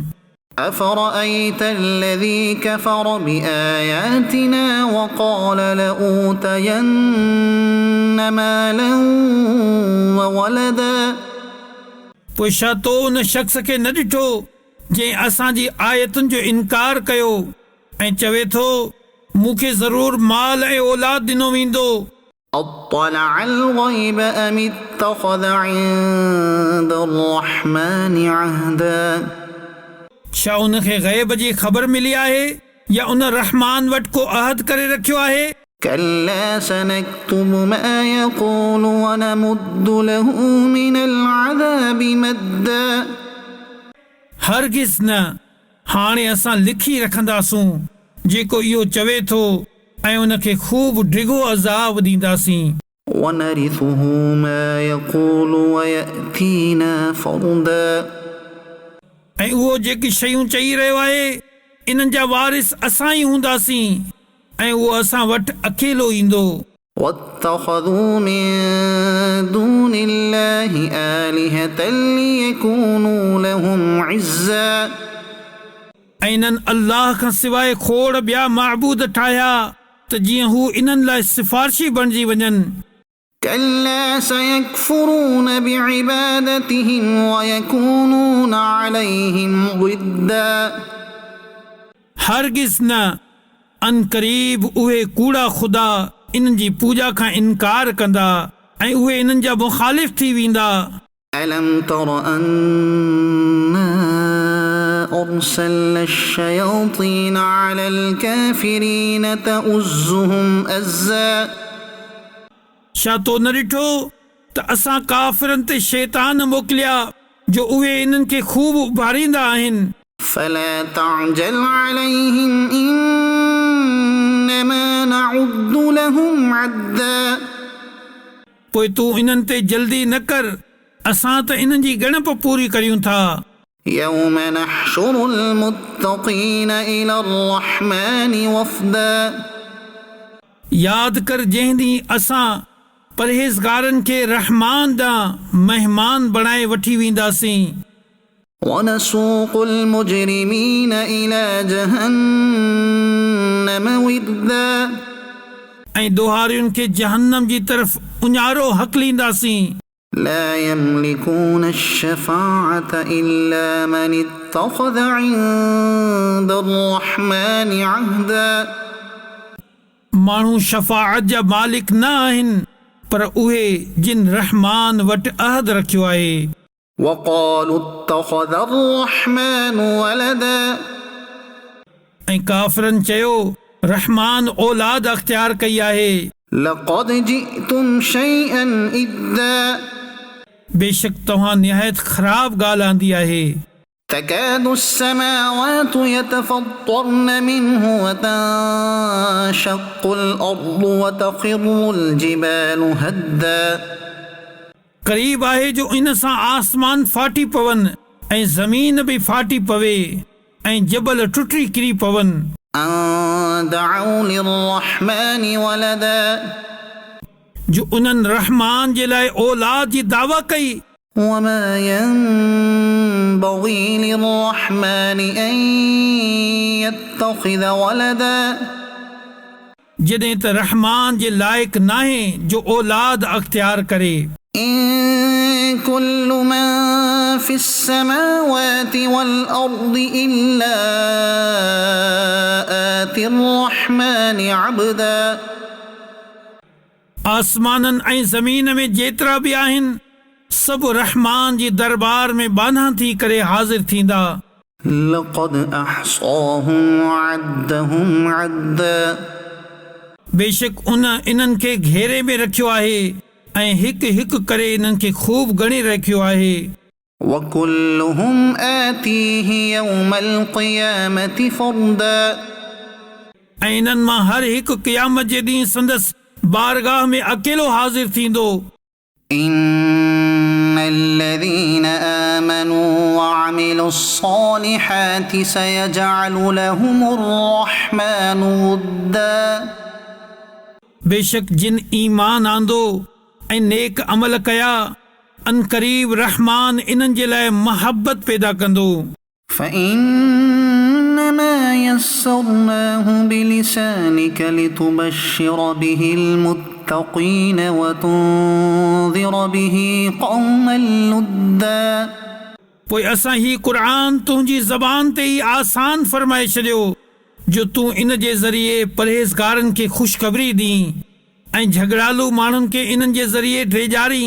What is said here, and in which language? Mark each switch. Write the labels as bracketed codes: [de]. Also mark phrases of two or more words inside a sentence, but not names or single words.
[ar] أفرأيت الذي كفر بآياتنا وقال لأوتين مالا وولدا [sd] पोइ छा तो उन शख़्स खे न ॾिठो जंहिं असांजी आयतुनि जो इनकार कयो ऐं चवे थो मूंखे ज़रूर माल ऐं औलाद ॾिनो वेंदो। [ar] أطلع الغيب أم اتخذ عند الرحمن عهدا [sd] छा उनखे ग़ैब जी ख़बर मिली आहे या उन रहमान वटि को अहद करे रखियो आहे। [ar] كلا سنكتب ما يقول ونمد له من العذاب مدا [sd] हरगिज़ न, हाणे असां लिखी रखंदासूं जेको इहो चवे थो ऐं उनखे ख़ूब डिघो अज़ाब ॾींदासीं। [ar] ونرثه ما يقول ويأتينا فردا [sd] ऐं उहो जेकी शयूं चई रहियो आहे इन्हनि जा वारिस असां ई हूंदासीं ऐं उहो असां वटि अकेलो ईंदो। [ar] واتخذوا من دون الله آلهة ليكونوا لهم عزا [sd] ऐं इन्हनि अल्लाह खां सवाइ खोड़ ॿिया माबूद ठाहिया त जीअं हू इन्हनि लाइ सिफ़ारिशी बणिजी वञनि। [ar] كلا سيكفرون بعبادتهم ويكونون عليهم ضدا [sd] हरगिज़ न, अन क़रीब उहे कूड़ा ख़ुदा इन्हनि जी पूॼा खां इनकार कंदा ऐं उहे इन्हनि जा मुख़ालिफ़ थी वेंदा। [ar] ألم تر أنا أرسلنا الشياطين على الكافرين تؤزهم أزا [sd] छा तो न ॾिठो त असां काफ़िरनि ते शैतान मोकिलिया जो उहे इन्हनि खे ख़ूब उभारींदा आहिनि। [ar] فلا تعجل عليهم إنما نعد لهم عدا [sd] पोइ तूं इन्हनि ते जल्दी न कर, असां त इन्हनि जी ॻणप पूरी करियूं था। [ar] يوم نحشر المتقين إلى الرحمن وفدا [sd] यादि कर जंहिं ॾींहुं असां परहेज़गारनि खे रहमान ॾांहुं महिमान बणाए वठी वेंदासीं। [ar] ونسوق المجرمين إلى جهنم وردا [sd] ऐं दोहारियुनि खे जहन्नम जी तरफ़ उञारो हकलींदासीं। [ar] لا يملكون الشفاعة إلا من اتخذ عند الرحمن عهدا [sd] माण्हू शफ़ाअत जा मालिक न आहिनि पर उहे जिन रहमान वटि अहद रखियो आहे। [ar] وقالوا اتخذ الرحمن ولدا [sd] ऐं काफ़िरनि चयो रहमान औलाद अख़्तियार कई आहे। [ar] لقد جئتم شيئا إدا [sd] बेशक तव्हां निहायत ख़राब ॻाल्हि आंदी आहे। [ar] تكاد السماوات يتفطرن منه وتنشق الأرض وتخر الجبال هدا [sd] क़रीब आहे जो इन सां आसमान फाटी पवनि ऐं ज़मीन बि फाटी पवे ऐं जबल टुटी किरी पवनि। [ar] أن دعوا للرحمन ولدا [sd] जो उन्हनि रहमान जे लाइ औलाद जी दावा कई। [ar] وما ينبغي للرحمن أن يتخذ ولدا [sd] जॾहिं त रहमान जे लाइक़ नाहे जो औलाद अख़्तियार करे। [ar] إن كل من في السماوات والأرض إلا آتي الرحمن عبدا [sd] आसमाननि ऐं ज़मीन में जेतिरा बि आहिनि सभु रहमान जी दरबार में बाना थी करे हाज़िर थींदा। [ar] لقد أحصاهم وعدهم عدا [sd] बेशक उन इन्हनि खे घेरे में रखियो आहे ऐं हिकु हिकु करे इन्हनि खे खूब ॻणे रखियो आहे। [ar] وكلهم آتيه يوم القيامة فردا [sd] ऐं इन्हनि मां हर हिकु क़यामत जे ॾींहुं संदसि बारगाह में अकेलो हाज़िर थींदो। [ar] إن الذين آمنوا وعملوا الصالحات سيجعل لهم الرحمن ودا [sd] बेशक जिन ईमान आंदो ऐं नेक अमल कया अन क़रीब रहमान इन्हनि जे लाइ मोहब्बत पैदा कंदो। [ar] فإنما يسرناه بلسانك لتبشر به المتقين وتنذر به قوما لدا [sd] पोइ असां ही क़ुरान तुंहिंजी ज़बान ते ई आसान फरमाए छॾियो जो तूं इन जे ज़रिए परहेज़गारनि खे ख़ुशख़बरी ॾीं ऐं झगड़ालू माण्हुनि खे इन्हनि जे ज़रिए ड्रेजारी।